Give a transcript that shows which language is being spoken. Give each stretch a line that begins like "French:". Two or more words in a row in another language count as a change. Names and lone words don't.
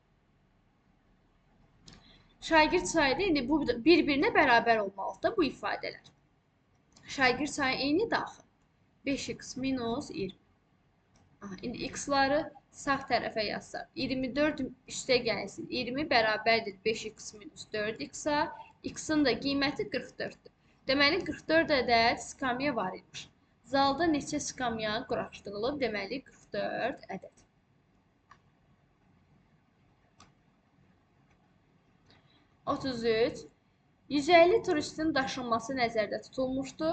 Azerbaijani: Şagird sayı indi bu bir-birinə bərabər olmalıdır bu ifadələr. Şagird sayı eyni daxil. 5x minus 20. İndi x-ları sağ tərəfə yazsaq. 24 üstə gəlsin. 20 bərabərdir 5x minus 4x-a. X-in də qiyməti 44-dür. Deməli 44 ədəd skamya var imiş. Zalda neçə skamya quraşdırılıb? Deməli 44 ədəd. 33. 150 turistin daşınması nəzərdə tutulmuşdur.